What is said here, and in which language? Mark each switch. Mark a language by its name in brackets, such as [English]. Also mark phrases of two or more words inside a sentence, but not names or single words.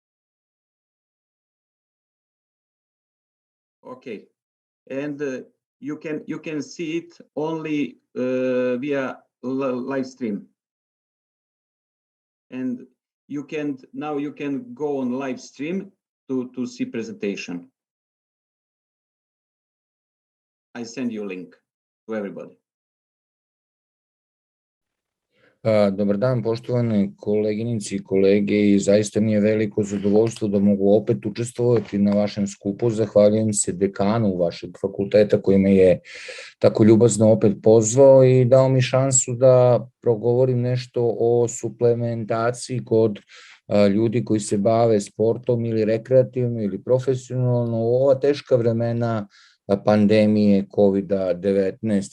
[English] Okay, and you can see it only via live stream. And you can go on live stream to see presentation. I send you a link to everybody. [Serbian] Dobar dan, poštovane koleginice i kolege, i zaista mi je veliko zadovoljstvo da mogu opet učestvovati na vašem skupu. Zahvaljujem se dekanu vašeg fakulteta koji me je tako ljubazno opet pozvao i dao mi šansu da progovorim nešto o suplementaciji kod ljudi koji se bave sportom ili rekreativno ili profesionalno u ova teška vremena pandemije COVID-19.